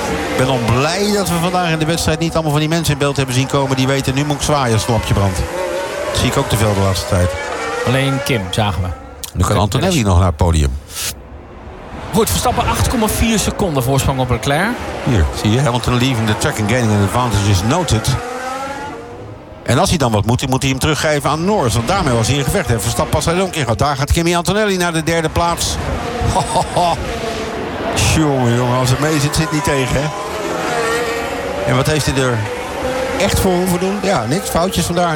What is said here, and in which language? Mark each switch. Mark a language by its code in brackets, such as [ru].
[nl] Ik ben al blij dat we vandaag in de wedstrijd niet allemaal van die mensen in beeld hebben zien komen. Die weten, nu moet ik zwaaien als het lampje brandt. Dat zie ik ook te veel de laatste tijd. Alleen Kim, zagen we. Nu kan Antonelli nog naar het podium. Goed, Verstappen 8,4 seconden voorsprong op Leclerc. Hier, zie je. [en] Hamilton leaving the track and gaining an advantage is noted. [nl] En als hij dan wat moet hij hem teruggeven aan Norris. Want daarmee was hij in gevecht. Verstappen pas hij ook in. Daar gaat Kimi Antonelli naar de derde plaats. Jongen, als het mee zit, zit niet tegen, hè? En wat heeft hij er echt voor hoeven doen? Ja, niks. Foutjes vandaar.